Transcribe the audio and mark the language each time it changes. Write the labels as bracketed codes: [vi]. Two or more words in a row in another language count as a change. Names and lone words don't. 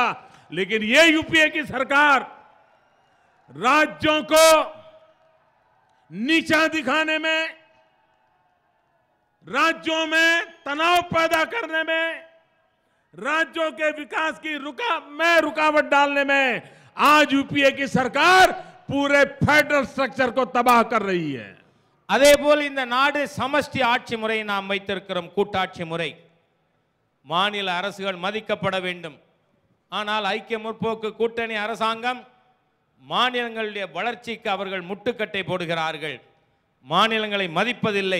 [hi] लेकिन ये यूपीए की सरकार राज्यों को नीचा दिखाने में, राज्यों में तनाव पैदा करने में, राज्यों के विकास की रुकावट डालने में आज यूपीए की सरकार पूरे [en] federal structure [hi] को तबाह कर रही है। [ta] அதே போல் இந்த நாடு சமஷ்டி ஆட்சி முறை நாம் வைத்திருக்கிறோம், கூட்டாட்சி முறை. மாநில அரசுகள் மதிக்கப்பட வேண்டும். ஆனால் ஐக்கிய முற்போக்கு கூட்டணி அரசாங்கம் மாநிலங்களுடைய வளர்ச்சிக்கு அவர்கள் முட்டுக்கட்டை போடுகிறார்கள், மாநிலங்களை மதிப்பதில்லை.